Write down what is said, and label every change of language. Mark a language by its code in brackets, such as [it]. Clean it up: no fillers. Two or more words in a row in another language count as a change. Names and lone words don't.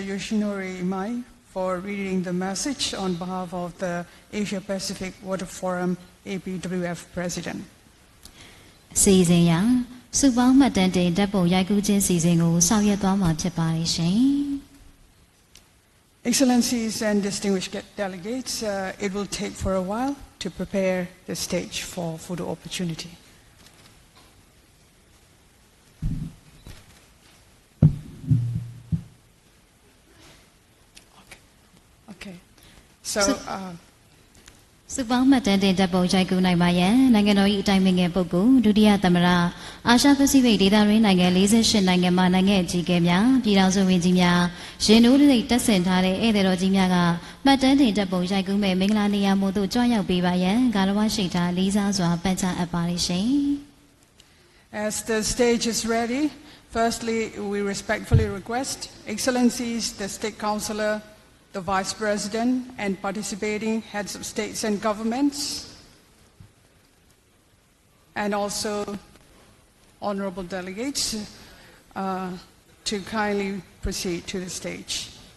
[en] Yoshinori Imai, for reading the message on behalf of the Asia-Pacific Water Forum APWF President. [my] စီစဉ်ရာစုပေါင်းမှတ်တမ်းတင်ဓာတ်ပုံရိုက်ကူးခြင်းစီစဉ်ကိုဆောင်ရွက်သွားမှာဖြစ်ပါတယ်ရှင် [en] Excellencies and distinguished delegates, it will take for a while to prepare the stage for photo opportunity. Okay. So, [my] စုပေါင်းမှတ်တမ်းတင်ဓာတ်ပုံရိုက်ကူးနိုင်ပါရန်နိုင်ငံတော်၏အတိုင်ပင်ခံပုဂ္ဂိုလ်ဒုတိယသမ္မတအာရှပစိဖိတ်ဒေသတွင်းနိုင်ငံ48နိုင်ငံမှနိုင်ငံအကြီးအကဲများပြည်ထောင်စုဝန်ကြီးများရင်တို့တွေတက်ဆင်ထားတဲ့ဧည့်သည်တော်ကြီးများကမှတ်တမ်းတင်ဓာတ်ပုံရိုက်ကူးမဲ့မင်္ဂလာနေရာမို့သို့ကြွရောက်ပေးပါရန်ဂါရဝရှိထားလေးစားစွာပန်ကြားအပ်ပါတယ်ရှင် [en] As the stage is ready, firstly, we respectfully request Excellencies, the State Councillor, the Vice President, and participating heads of states and governments, and also honorable delegates to kindly proceed to the stage.